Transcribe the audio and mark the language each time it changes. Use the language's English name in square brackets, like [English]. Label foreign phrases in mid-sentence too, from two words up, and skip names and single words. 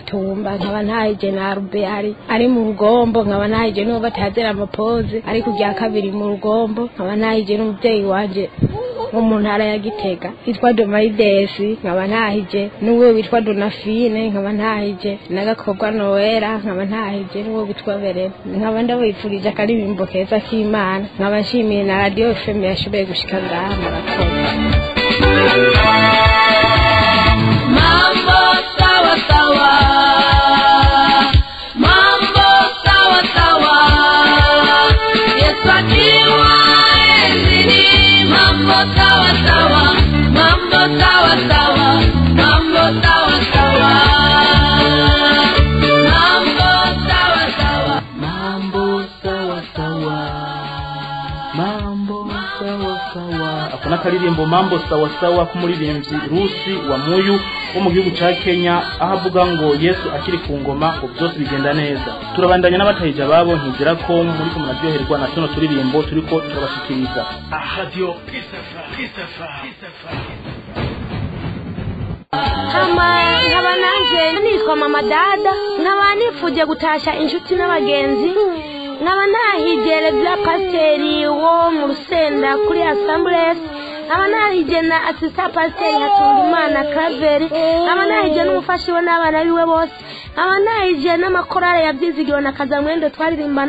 [Rundi] Gatumba, nkaba ntahije na Rube ari mu Rugombo, nkaba ntahije n'uwo batazera amapoze ari kujya kabiri mu Rugombo, nkaba ntahije n'umuvyeyi wanje nko mu ntara ya Gitega yitwa Domaidesi nkaba ntahije n'uwo witwa Donafine nkaba ntahije n'agakobwa Noera nkaba ntahije n'uwo witwa Berene nkaba ndabifurije akaririmbo keza k'Imana nkaba nshimiye na Radio FM yashoboye gushika ngaha murakoze. [Swahili] Mambo sawa sawa, mambo sawa sawa, Yesu akiwa enzini. Mambo sawa sawa, mambo sawa sawa, mambo sawa sawa, mambo sawa sawa, mambo sawa sawa, mambo sawa sawa. [Rundi] Akona karirimbo [Swahili] mambo sawa sawa [Rundi] kumuririmbyi Rusi wa Muyu wo mu gihugu ca Kenya, ahavuga ngo Yesu akiri ku ngoma ngo byose bigenda neza. Turabandanya n'abatahije babo ntigira ko muri ko munaryoherwa na tuno turirimbo turiko turabashikiriza. Radio Pisafa. Nkaba nanje nitwa Mama Dada, nkaba nifuje gutasha inshuti n'abagenzi, nkaba nahigere bya pasiteri wo mu Rusenda kuri Assemblies, nkaba nahije na assistant pasiteri Hatungimana Kaveri, nkaba nahije n'umufasha we n'abana biwe bose, nkaba nahije n'amakorale yabyizigiro na Kazamwendo twaririmbana,